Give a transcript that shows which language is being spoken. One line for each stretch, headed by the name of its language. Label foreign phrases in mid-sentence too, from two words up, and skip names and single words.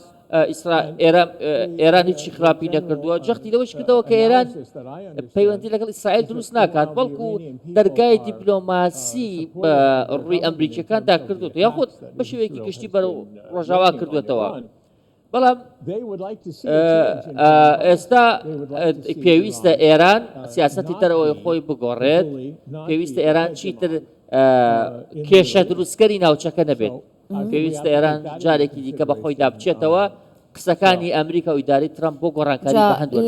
Central Kurdish: ئێران هیچی خراپی نەکردووە جەختی لەوەش کردەوە کە ئێران پەیوەندی لەگەڵ ئیسرائیل دروست ناکات بەڵکو دەرگای دیپلۆماسی بە ڕووی ئەمریکیەکاندا کردوێت یاخود بە شێوەیەکی گشتی بەرەو ڕۆژاوا کردوێتەوە بەڵام
English: they would like to see a change in
Central Kurdish: ئێستا پێویستە ئێران سیاسەتی تەرەوەی خۆی بگۆڕێت پێویستە ئێران چیتر کێشە دروستکەری ناوچەکە نەبێت پێویستە ئێران جارێکی دیکە بە خۆی دابچێتەوە قسەکانی ئەمریکا و ئیداری ترامپ بۆ گۆڕانکاری بە هەندوو